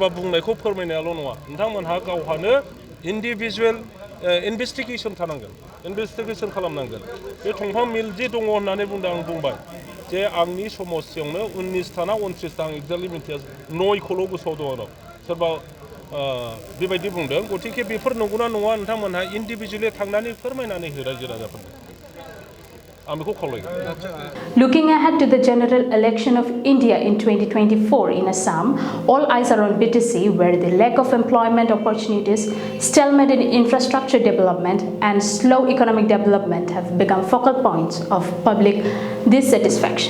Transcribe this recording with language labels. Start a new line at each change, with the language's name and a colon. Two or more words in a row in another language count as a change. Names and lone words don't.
Bodo: बुंनायखौ फोरमायनायाल' नङा नोंथांमोनहा गावहानो
English: individual investigation
Bodo: थानांगोन इनभेस्टिगेसन खालामनांगोन बे दंफां मिल जे दङ होननानै बुंदों आं बुंबाय जे आंनि समस्थियावनो 19टा ना 29टा आं एक्जेक्टलि मिन्थिया 9खौल' गोसोआव दङ आरो सोरबा बेबायदि बुंदों गतिके बेफोर नंगौना नङा नोंथांमोनहा इन्डिभिजुवेलि थांनानै फोरमायनानै हो रायजो राजाफोरनो आं बेखौ खावलायगोन
English: Looking ahead to the general election of India in 2024 in Assam, all eyes are on BTC, where the lack of employment opportunities, stalemate in infrastructure development, and slow economic development have become focal points of public dissatisfaction.